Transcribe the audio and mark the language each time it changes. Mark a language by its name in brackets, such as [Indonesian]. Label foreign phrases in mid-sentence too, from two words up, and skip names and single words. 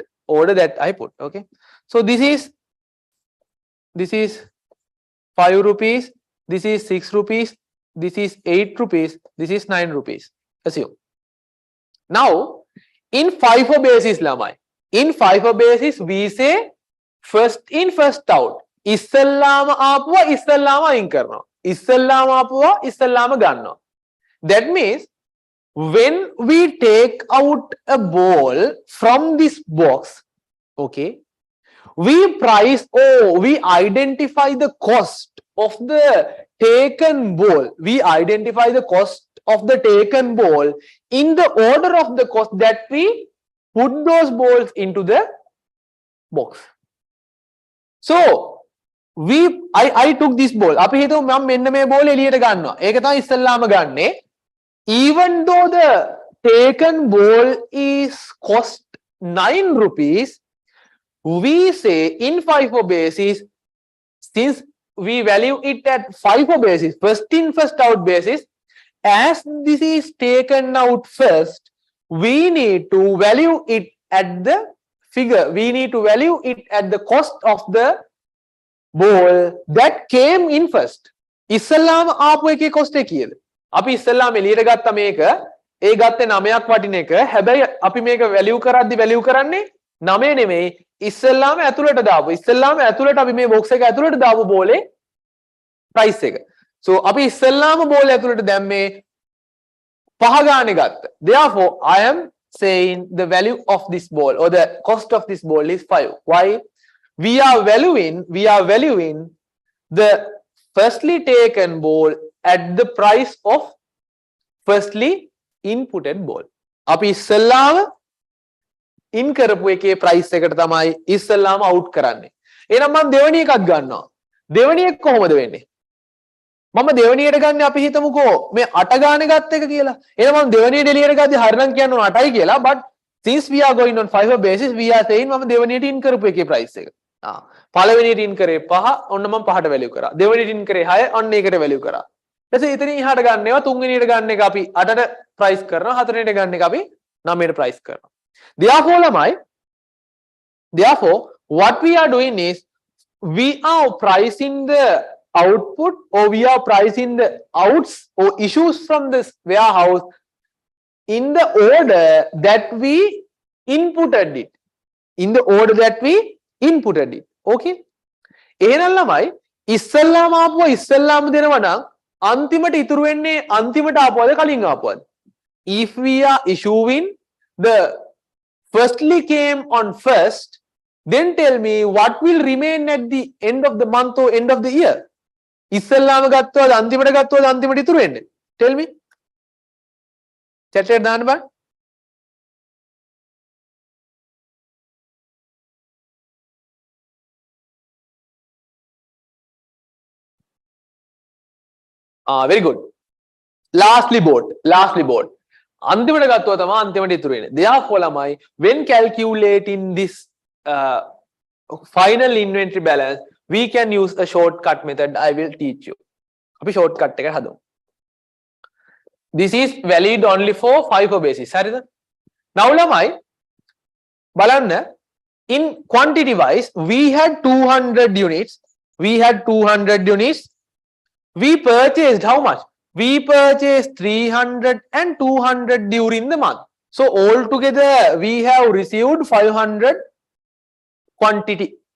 [English] Okay. So this is 5 rupees. This is 6 rupees. This is 8 rupees. This is 9 rupees. Assume. Now, in FIFO basis, lamai. In FIFO basis, we say first in, first out. [Sinhala] ඉස්සල්ලාම ආපුවා, ඉස්සල්ලාම අයින් කරන්න. ඉස්සල්ලාම ආපුවා, ඉස්සල්ලාම ගන්න. [English] That means when we take out a ball from this box, okay, we identify the cost of the taken ball. We identify the cost of the taken ball in the order of the cost that we put those balls into the box. So I took this ball. [Sinhala] අපි හිතමු මම මෙන්න මේ බෝල එළියට ගන්නවා. ඒක තමයි ඉස්සල්ලාම ගන්නෙ. [English] Even though the taken ball is cost 9 rupees, we say in FIFO basis, since we value it at FIFO basis, first in, first out basis, as this is taken out first, we need to value it at the figure. We need to value it at the cost of the ball that came in first. [Sinhala] ඉස්සල්ලාම ආපු එකේ cost එක කීයද? අපි ඉස්සල්ලාම එළියට ගත්ත මේක, ඒ ගත්තේ 9ක් වටින එක. හැබැයි අපි මේක value කරද්දි value කරන්නේ 9 නෙමෙයි. ඉස්සල්ලාම ඇතුළට දාපු. ඉස්සල්ලාම ඇතුළට අපි මේ box එක ඇතුළට දාපු බෝලේ price එක. So අපි ඉස්සල්ලාම බෝල ඇතුළට දැම්මේ 5 ගානේ ගත්ත. [English] Therefore, I am saying the value of this ball or the cost of this ball is 5. Why? We are valuing the firstly taken ball at the price of firstly inputted ball. [Sinhala] අපි ඉස්සල්ලාම in කරපු එකේ price එකට තමයි ඉස්සල්ලාම out කරන්නේ. එහෙනම් මම දෙවෙනි එකක් ගන්නවා. දෙවෙනි එක කොහොමද වෙන්නේ? මම දෙවෙනියට ගන්න අපි හිතමුකෝ මේ 8 ගානේ ගත්ත එක කියලා. එහෙනම් මම දෙවෙනියට එළියට ගද්දි හරිනම් කියන්න ඕන 8යි කියලා. [English] But since we are going on FIFO basis, we are saying [Sinhala] මම දෙවෙනියට in කරපු එකේ price එක. පළවෙනියට in කරේ 5, ඔන්න මම 5ට value කරා. දෙවෙනියට in කරේ 6, ඔන්න ඒකට value කරා. ඊට පස්සේ ඉතින් එහාට ගන්න ඒවා තුන්වෙනියට ගන්න එක අපි 8ට price කරනවා, හතරවෙනියට ගන්න එක අපි 9ට price කරනවා. [English] Therefore, what we are doing is we are pricing the output, or we are pricing the outs or issues from this warehouse in the order that we inputted it. Okay? [Sinhala] එහෙනම් ළමයි ඉස්සල්ලාම ආපුවා ඉස්සල්ලාම දෙනවා නම් අන්තිමට ඉතුරු වෙන්නේ අන්තිමට ආපුවාද කලින් ආපුවාද? [English] If we are issuing the firstly came on first, then tell me what will remain at the end of the month or end of the year. [Sinhala] ඉස්සල්ලාම ගත්තවද අන්තිමට ගත්තවද අන්තිමට ඉතුරු වෙන්නේ? [English] Tell me. [Sinhala] chat එකට දාන්න බෑ. [English] Very good. Lastly board. [Sinhala] අන්තිමට ගත්තව තමයි අන්තිමට ඉතුරු වෙන්නේ. [English] Therefore ළමයි, when calculating this final inventory balance, we can use a shortcut method. I will teach you. [Sinhala] අපි shortcut එක හදමු. [English] This is valid only for FIFO basis. [Sinhala] හරිද? Now ළමයි බලන්න, [English] in quantity wise we had 200 units. We purchased how much? We purchased 300 and 200 during the month. So altogether we have received 500 quantity.